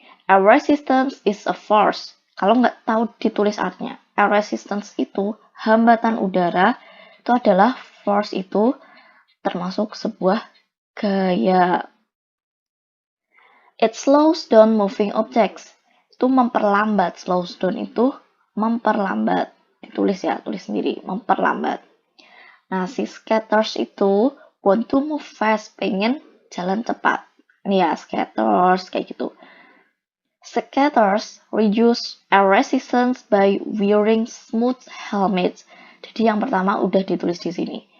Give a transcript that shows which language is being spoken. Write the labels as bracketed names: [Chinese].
[English] Air resistance is a force. [Indonesian] Kalau nggak tahu ditulis artinya. Air resistance itu hambatan udara. Itu adalah force, itu termasuk sebuah gaya. [English] It slows down moving objects. [Indonesian] Itu memperlambat. Slows down itu memperlambat. Ditulis ya, tulis sendiri. Memperlambat. Nah, si skaters itu [English] want to move fast, [Indonesian] pengen jalan cepat. Ini ya, skaters kayak gitu. [English] Skaters reduce air resistance by wearing smooth helmets. [Indonesian] Jadi yang pertama udah ditulis di sini.